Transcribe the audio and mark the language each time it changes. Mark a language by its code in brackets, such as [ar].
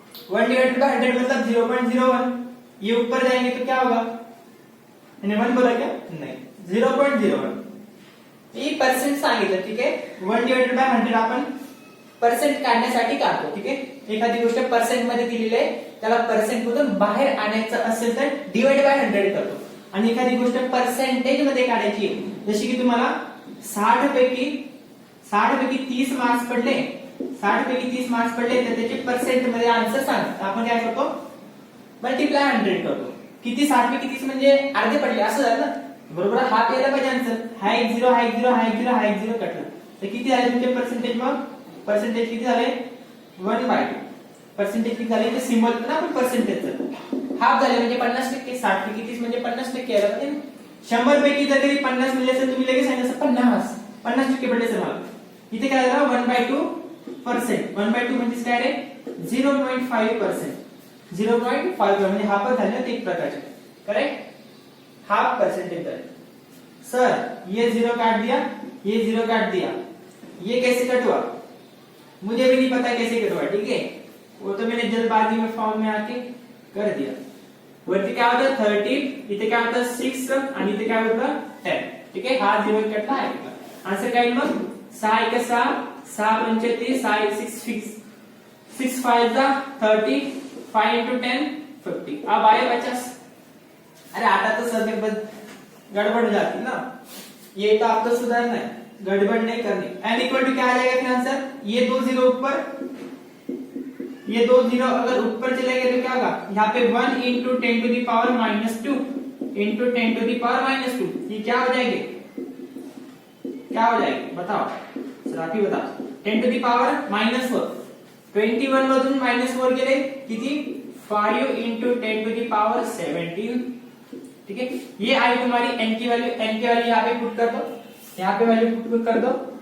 [hi] 1/100 मतलब 0.01. ये ऊपर जाएंगे तो क्या होगा? मैंने 1 बोला क्या? नहीं, 0.01. [mr] ये पर्सेंट सांगितलं, ठीक आहे? 1/100 आपण पर्सेंट काढण्यासाठी काढतो, ठीक आहे? एखादी गोष्ट पर्सेंट मध्ये दिलेली आहे त्याला पर्सेंट मधून बाहेर आणायचं असेल तर डिवाइड बाय 100 करतो. आणि एखादी गोष्ट पर्सेंटेज मध्ये काढायची जशी की तुम्हाला 60 पैकी 30 मार्क्स पडले, 60 पैकी 30 मार्क्स पडले तर त्याचे पर्सेंट मध्ये आन्सर सांग. आपण काय करतो? मल्टिप्लाय 100 करतो. किती 60 पैकी 30 म्हणजे अर्धे पडले असं झालं ना, बरोबर? हाफ यायला पाहिजे आन्सर. हा एक 0 कटला तर किती झाले तुमचे पर्सेंटेज? मग पर्सेंटेज किती झाले? 1/2. पर्सेंटेज किती झाले? ते सिम्बॉल ना आपण पर्सेंटेजचं हाफ झाले म्हणजे 50%. 60 पैकी 30 म्हणजे 50% यायला पाहिजे. 100 पैकी जर तरी 50 मिळाले असेल तुम्ही लगेच सांगितलं 50% पडले असेल मला. इथे काय झालं 1/2%. 1/2 म्हणजे काय रे? 0.5%. 0.5 म्हणजे हाफ झाले ना, एक प्रकारचे, करेक्ट? [hi] हाफ परसेंटेज है. सर ये 0 काट दिया, ये 0 काट दिया, ये कैसे कट हुआ? मुझे भी नहीं पता कैसे कट हुआ, ठीक है? वो तो मैंने जल्दबाजी में फॉर्म में आके कर दिया. [mr] वरती काय होतं 30, इथे काय होतं 6 आणि इथे काय होतं 10, ठीक आहे? हा 0 कटला आहे. आन्सर काय मग 6 × 6, 6 × 5 30, 6 5 30, 5 × 10 50. [hi] अब आए 50. अरे आता तो सर में गड़बड़ जाती ना, ये तो आपको सुधारना है, गड़बड़ नहीं करनी. n इक्वल टू क्या आ जाएगा फिर आंसर? ये 2 0 ऊपर, ये 2 0 अगर ऊपर चले गए तो क्या होगा? यहाँ पे 1 × 10 to the power -2 × 10 to the power -2. ये क्या हो जाएगी? क्या हो जाएगी बताओ सर, आप ही बताओ. [mr] 10 टू द पावर -4. 21 मधून -4 गेले किती? [hi] 5 × 10 टू द पावर 17, ठीक है? ये आई तुम्हारी n की वैल्यू यहाँ पे पुट कर दो, यहाँ पे वैल्यू पुट कर दो.